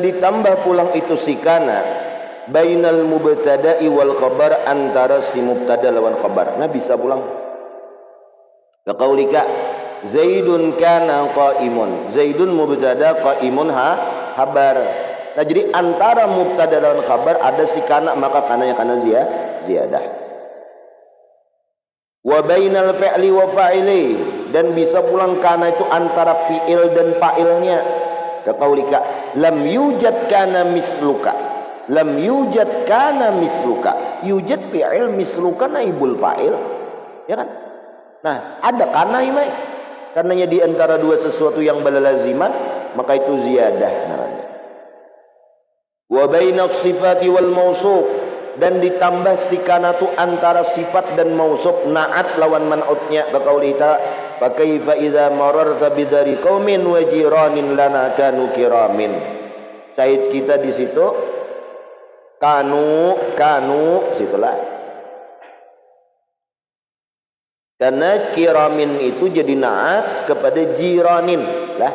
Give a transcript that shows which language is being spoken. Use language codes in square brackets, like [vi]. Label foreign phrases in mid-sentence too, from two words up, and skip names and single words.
[bjn] ditambah pulang itu si [ar] كان بين المبتدأ والخبر, [bjn] antara si mubtada lawan khabar. Nah, bisa pulang [ar] كقولك زيد كان قائم زيد مبتدأ, قائم خبر. [bjn] Nah, jadi antara mubtada lawan khabar ada si kana, maka kananya [ar] كان زيادة. وبين الفعل والفاعل, [bjn] dan bisa pulang kana itu antara fi'il dan fa'ilnya. [ar] كقولك لم يوجد كان مثلك لم يوجد كان مثلك يوجد فعل مثلك نائب الفاعل, [bjn] ya kan? Nah, ada kana imai, karenanya di antara dua sesuatu yang balalaziman, maka itu ziyadah namanya. [ar] وبين الصفة والموصوف, [bjn] dan ditambah si kana tu antara sifat dan mausuf, na'at lawan man'utnya. [ar] كقولك فكيف إذا مررت بدار قوم وجيران لنا كانوا كرام. [bjn] Syahid kita di situ kanu situlah, karena kiramin itu jadi na'at kepada jiranin lah.